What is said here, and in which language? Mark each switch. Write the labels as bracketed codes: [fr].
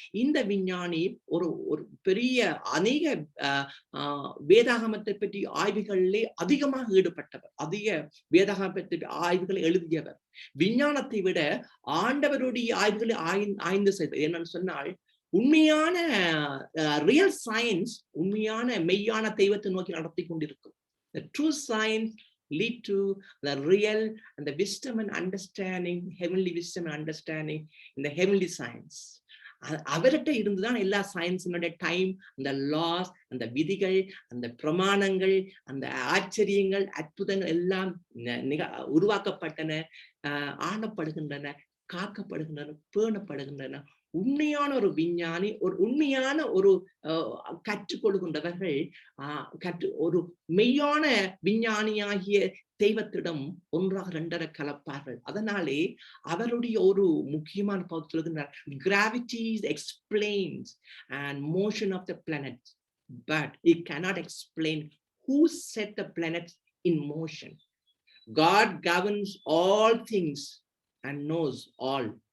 [ta] இந்த விஞ்ஞானி ஒரு பெரிய அநேக வேதாகமத்தை பற்றி ஆய்வுகளிலே அதிகமாக ஈடுபட்டவர், அதிக வேதாகமத்தை ஆய்வுகளை எழுதியவர். விஞ்ஞானத்தை விட ஆண்டவருடைய ஆய்வுகளை ஆய்ந்து செய்தவர். என்னன்னு சொன்னால் உண்மையான ரியல் சயின்ஸ் உண்மையான மெய்யான தெய்வத்தை நோக்கி நடத்தி கொண்டிருக்கும். [en] The true science lead to the real and the wisdom and understanding, heavenly wisdom and understanding in the heavenly science. [ta] அவர்கிட்ட இருந்துதான் எல்லா சயின்ஸினுடைய டைம், அந்த லாஸ், அந்த விதிகள், அந்த பிரமாணங்கள், அந்த ஆச்சரியங்கள், அற்புதங்கள் எல்லாம் உருவாக்கப்பட்டன, ஆளப்படுகின்றன, காக்கப்படுகின்றன, பேணப்படுகின்றன. உண்மையான ஒரு விஞ்ஞானி, ஒரு உண்மையான ஒரு கற்றுக் கொடுக்கின்றவர்கள் ஒரு மெய்யான விஞ்ஞானியாகிய தெய்வத்திடம் ஒன்றாக ரெண்டரை கலப்பார்கள். அதனாலே அவருடைய ஒரு முக்கியமான பகுதி சொல்கின்றார், [en] gravity explains and motion of the planets, but it cannot explain who set the planets in motion. God governs all things and knows all.